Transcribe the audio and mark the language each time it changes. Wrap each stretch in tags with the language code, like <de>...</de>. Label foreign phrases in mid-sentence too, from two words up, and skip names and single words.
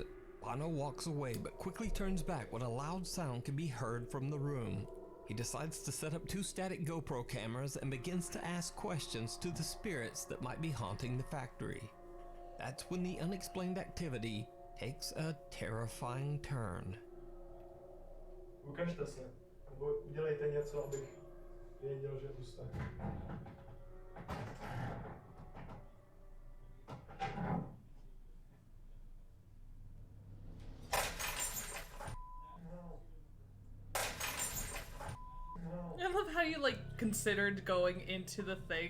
<en>Bono walks away but quickly turns back when a loud sound can be heard from the room. He decides to set up 2 static GoPro cameras and begins to ask questions to the spirits that might be haunting the factory. That's when the unexplained activity takes a terrifying turn.</en> <cs>Ukažte se, nebo udělejte něco, abych věděl, že tu jste.</cs> <en>I love how you, like, considered going into the thing.</en>